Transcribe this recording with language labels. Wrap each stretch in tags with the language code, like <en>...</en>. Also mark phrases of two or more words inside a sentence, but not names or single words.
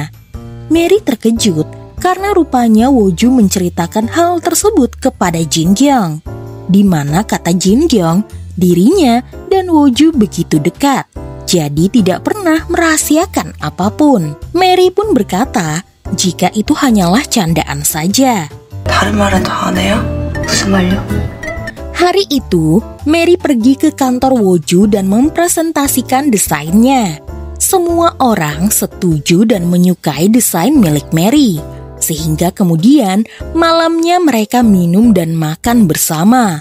<id>Mary terkejut karena rupanya Woju menceritakan hal tersebut kepada Jin Gyong, di mana kata Jin Gyong, dirinya dan Woju begitu dekat, jadi tidak pernah merahasiakan apapun. Mary pun berkata jika itu hanyalah candaan saja.</id> <ko>다른 말은 다 안 해요? 무슨 말요?</ko> <id>Hari itu, Mary pergi ke kantor Woju dan mempresentasikan desainnya. Semua orang setuju dan menyukai desain milik Mary. Sehingga kemudian malamnya mereka minum dan makan bersama.</id>